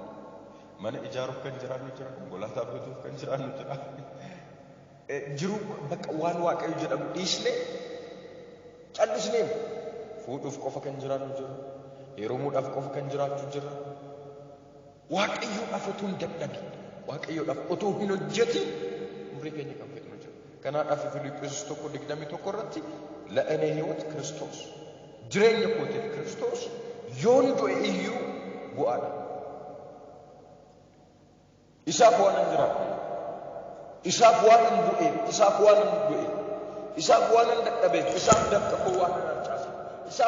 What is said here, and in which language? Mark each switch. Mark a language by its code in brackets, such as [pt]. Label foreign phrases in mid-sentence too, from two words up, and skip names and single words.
[om] mana ijaaruuf kan jiraannu jira konkolaataa bituuf kan jiraannu jira jiruu bakka waan waaqayyo jedhamu dhiisnee callisnee fuudhuuf qofa kan jiraannu jira heerumuudhaaf qofa kan jiraachuu jira waaqayyoodhaaf utuu hin dadhabin waaqayyoodhaaf utuu hin hojjetin umrii keenya kan fedhinu jira kanaadhaaf Filiphisiyoos 1:21 irratti [am] ለእኔ ሕይወት ክርስቶስ [om] jireenya kootiif Kiristoos yoon du'e iyyuu bu'aadha. Isaaf waan hin jiraadhu. Isaaf waan hin bu'eef, isaaf waan hin du'eef, isaaf waan hin dadhabeef, isaaf dafqa koo waan hin harcaase, isaaf